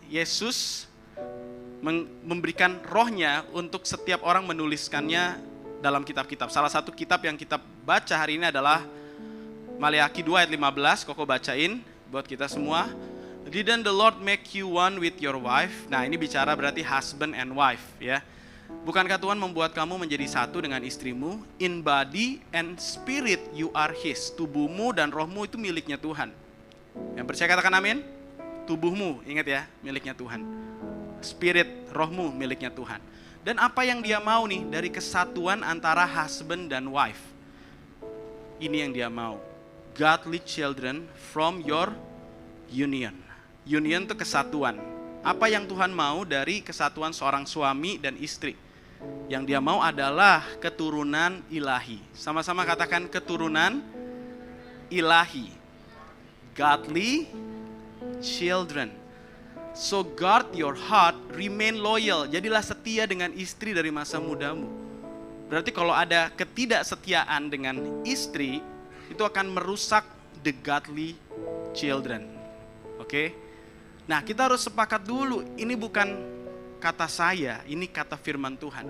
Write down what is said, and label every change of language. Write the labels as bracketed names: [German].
[Indonesian] Yesus memberikan rohnya untuk setiap orang menuliskannya dalam kitab-kitab. Salah satu kitab yang kita baca hari ini adalah Maleakhi 2 ayat 15, Koko bacain buat kita semua. [English] Didn't the Lord make you one with your wife? [Indonesian] Nah, ini bicara berarti [English] husband and wife [Indonesian] ya. Bukankah Tuhan membuat kamu menjadi satu dengan istrimu? [English] In body and spirit you are his. [Indonesian] Tubuhmu dan rohmu itu miliknya Tuhan. Yang percaya katakan amin. Tubuhmu, ingat ya, miliknya Tuhan. Spirit, rohmu miliknya Tuhan. Dan apa yang dia mau nih dari kesatuan antara husband dan wife? Ini yang dia mau. [English] Godly children from your union. [Indonesian] Union itu kesatuan. Apa yang Tuhan mau dari kesatuan seorang suami dan istri? Yang dia mau adalah keturunan ilahi. Sama-sama katakan keturunan ilahi. [English] Godly children. So guard your heart, remain loyal. [Indonesian] Jadilah setia dengan istri dari masa mudamu. Berarti kalau ada ketidaksetiaan dengan istri, itu akan merusak [English] the godly children. [Indonesian] Oke? Nah, kita harus sepakat dulu, ini bukan kata saya, ini kata firman Tuhan.